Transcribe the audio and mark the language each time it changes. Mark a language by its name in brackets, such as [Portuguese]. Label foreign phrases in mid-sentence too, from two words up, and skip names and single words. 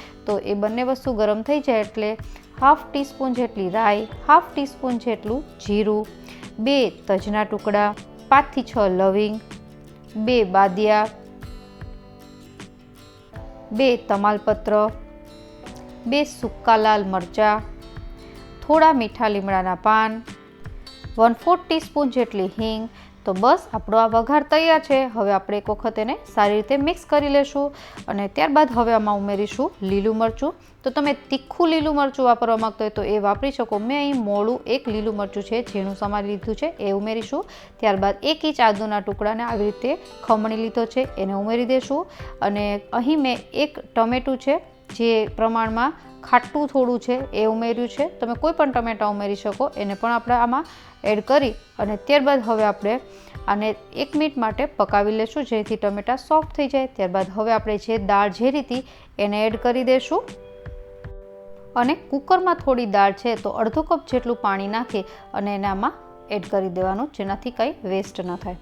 [Gujarati] તો એ બંને વસ્તુ ગરમ થઈ જાય એટલે 1/2 ટીસ્પૂન જેટલી રાઈ, 1/2 ટીસ્પૂન જેટલું જીરું, 2 તજના ટુકડા, 5 થી 6 લવિંગ, 2 બાદિયા, 2 તમાલપત્ર, 2 સૂકા લાલ મરચા, થોડા મીઠા લીમડાના પાન, 1/4 ટીસ્પૂન જેટલી હીંગ। તો બસ આપણો આ વઘાર તૈયાર હૈ। હવે આપણે એક વખત એને સારી રીતે મિક્સ કરી લેશું અને ત્યારબાદ હવે આમાં ઉમેરીશું લીલું મરચું। તો તમે તીખું લીલું મરચું વાપરવા માંગતા હોય તો એ વાપરી શકો। મેં અહીં મોળું 1 લીલું મરચું છે ઝીણું સમારી લીધું છે એ ઉમેરીશું। ત્યારબાદ 1 ઇંચ આદુના ટુકડાને આવી રીતે ખમણી લીધો છે એને ઉમેરી દેશું। અને અહીં મેં 1 ટમેટું છે જે પ્રમાણમાં खाटું થોડું છે એ ઉમેર્યું છે। તમે કોઈ પણ ટમેટા ઉમેરી શકો। એને પણ આપણે આમાં એડ કરી અને ત્યારબાદ હવે આપણે આને 1 મિનિટ માટે પકાવી લેશું, જેથી ટમેટા સોફ્ટ થઈ જાય। ત્યારબાદ હવે આપણે જે દાળ ઝેરી હતી એને એડ કરી દેશું અને કુકરમાં થોડી દાળ છે તો અડધો કપ જેટલું પાણી નાખી અને એને આમાં એડ કરી દેવાનું, જેનાથી કંઈ વેસ્ટ ન થાય।